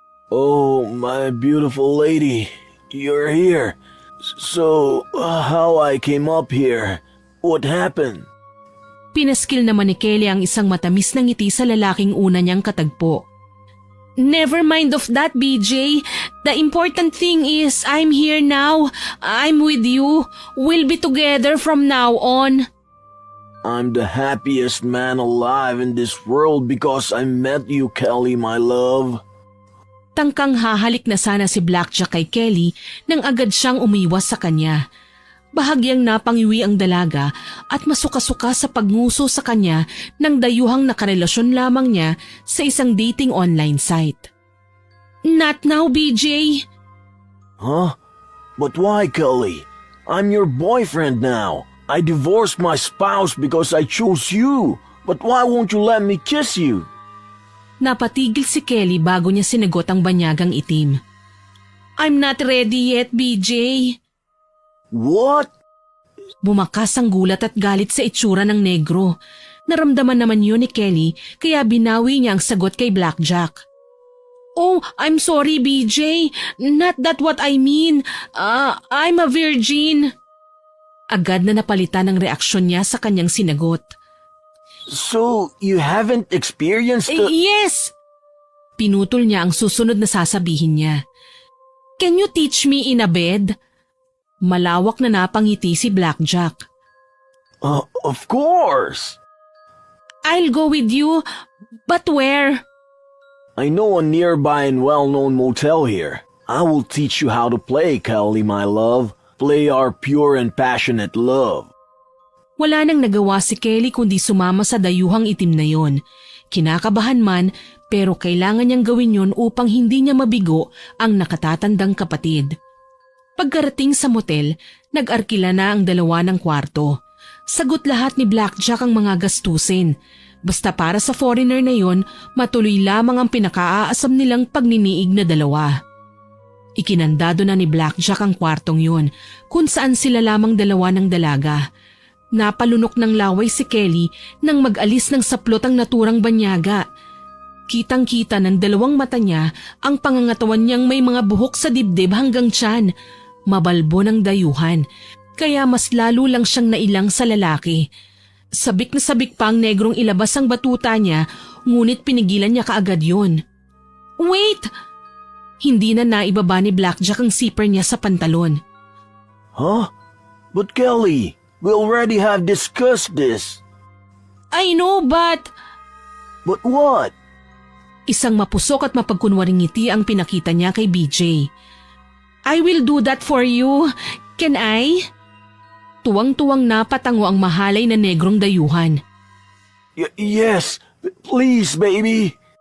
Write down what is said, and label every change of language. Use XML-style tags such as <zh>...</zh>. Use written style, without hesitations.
<en>Oh, my beautiful lady. You're here. So, how I came up here? What happened?</en> <tl>Pinaskil naman ni Kelly ang isang matamis na ngiti sa lalaking una niyang katagpo.</tl> <en>Never mind of that, BJ. The important thing is I'm here now. I'm with you. We'll be together from now on. I'm the happiest man alive in this world because I met you, Kelly, my love.</en> <tl>Tangkang hahalik na sana si Blackjack kay Kelly nang agad siyang umiwas sa kanya. Bahagyang napangiwi ang dalaga at masuka-suka sa pagnguso sa kanya ng dayuhang nakarelasyon lamang niya sa isang dating online site.</tl> <en>Not now, BJ. Huh? But why, Kelly? I'm your boyfriend now. I divorced my spouse because I chose you. But why won't you let me kiss you?</en> <tl>Napatigil si Kelly bago niya sinagot ang banyagang itim.</tl> <en>I'm not ready yet, BJ. What?</en> <tl>Bumakas ang gulat at galit sa itsura ng negro. Naramdaman naman yun ni Kelly kaya binawi niya ang sagot kay Blackjack.</tl> <en>Oh, I'm sorry, BJ. Not that what I mean. I'm a virgin.</en> <tl>Agad na napalitan ang reaksyon niya sa kanyang sinagot.</tl> <en>So, you haven't experienced the... Yes!</en> <tl>Pinutol niya ang susunod na sasabihin niya.</tl> <en>Can you teach me in a bed?</en> <tl>Malawak na napangiti si Blackjack.</tl> <en>Of course! I'll go with you, but where? I know a nearby and well-known motel here. I will teach you how to play, Kelly, my love. Play our pure and passionate love.</en> <tl>Wala nang nagawa si Kelly kundi sumama sa dayuhang itim na yon. Kinakabahan man pero kailangan niyang gawin yon upang hindi niya mabigo ang nakatatandang kapatid. Pagkarating sa motel, nag-arkila na ang dalawa ng kwarto. Sagot lahat ni Blackjack ang mga gastusin. Basta para sa foreigner na yon, matuloy lamang ang pinakaaasam nilang pagniniig na dalawa. Ikinandado na ni Blackjack ang kwartong yon kung saan sila lamang dalawa ng dalaga. Napalunok ng laway si Kelly nang mag-alis ng saplot ang naturang banyaga. Kitang-kita ng dalawang mata niya ang pangangatawan niyang may mga buhok sa dibdib hanggang tiyan. Mabalbo ng dayuhan, kaya mas lalo lang siyang nailang sa lalaki. Sabik na sabik pa ang negrong ilabas ang batuta niya, ngunit pinigilan niya kaagad yun.</tl> <en>Wait!</en> <tl>Hindi na naibaba ni Blackjack ang zipper niya sa pantalon. Huh?</tl> <en>But Kelly, we already have discussed this. I know, but... But what?</en> <tl>Isang mapusok at mapagkunwaring ngiti ang pinakita niya kay BJ.</tl> <en>I will do that for you. Can I?</en> <tl>Tuwang-tuwang napatango ang mahalay na negrong dayuhan.</tl> <en>Yes, please, baby.</en>